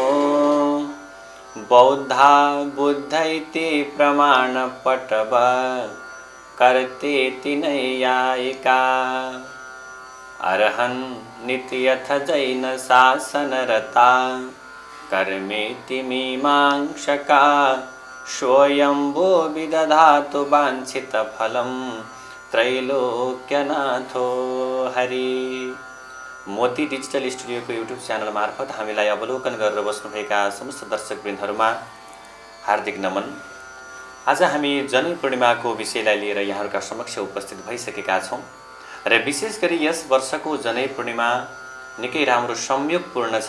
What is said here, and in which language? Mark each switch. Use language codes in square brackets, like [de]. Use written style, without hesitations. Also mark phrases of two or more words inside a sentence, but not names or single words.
[sa] बौद्धा बुद्ध इति प्रमाणपटव कर्तेति नैयायिका अर्हन् नित्यथ जैन शासनरता कर्मेति मीमांसका स्वयंभो विदधातु वाञ्छितफलं त्रैलोक्यनाथो हरि। [ne] मोती डिजिटल स्टुडियोको युट्युब च्यानल मार्फत हामीलाई अवलोकन गरेर बस्नुभएका समस्त दर्शकवृन्दहरूमा हार्दिक नमन। आज हामी जनै पूर्णिमाको विषयलाई लिएर यहाँहरूका समक्ष उपस्थित भइसकेका छौँ र विशेष गरी यस वर्षको जनै पूर्णिमा निकै राम्रो संयोगपूर्ण छ।